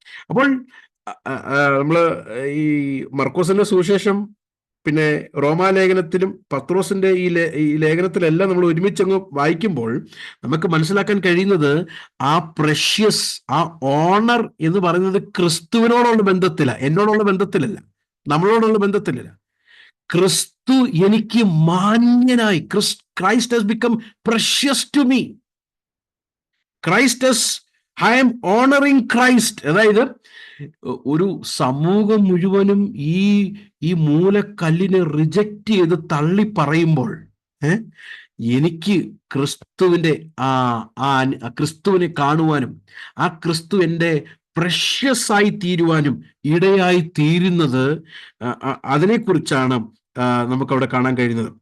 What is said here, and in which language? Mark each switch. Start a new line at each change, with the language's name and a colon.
Malayalam: അപ്പോൾ നമ്മള് ഈ മർക്കോസിന്റെ സുവിശേഷം, പിന്നെ റോമാലേഖനത്തിലും പത്രോസിന്റെ ഈ ലേഖനത്തിലെല്ലാം നമ്മൾ ഒരുമിച്ചങ്ങ് വായിക്കുമ്പോൾ നമുക്ക് മനസ്സിലാക്കാൻ കഴിയുന്നത് ആ പ്രഷ്യസ്, ആ ഓണർ എന്ന് പറയുന്നത് ക്രിസ്തുവിനോടുള്ള ബന്ധത്തില, എന്നോടുള്ള ബന്ധത്തിലല്ല, നമ്മളോടുള്ള ബന്ധത്തിലല്ല. ക്രിസ്തു എനിക്ക് മാന്യനായി, Christ
English: has become precious to me. I am honoring Christ.
Malayalam: അതായത് ഒരു സമൂഹം മുഴുവനും ഈ മൂലക്കല്ലിനെ റിജക്റ്റ് ചെയ്ത് തള്ളി പറയുമ്പോൾ എനിക്ക് ക്രിസ്തുവിന്റെ ക്രിസ്തുവിനെ കാണുവാനും ആ ക്രിസ്തു എൻ്റെ പ്രഷ്യസ് ആയി തീരുവാനും ഇടയായി തീരുന്നത്, അതിനെക്കുറിച്ചാണ് നമുക്കവിടെ കാണാൻ കഴിയുന്നത്.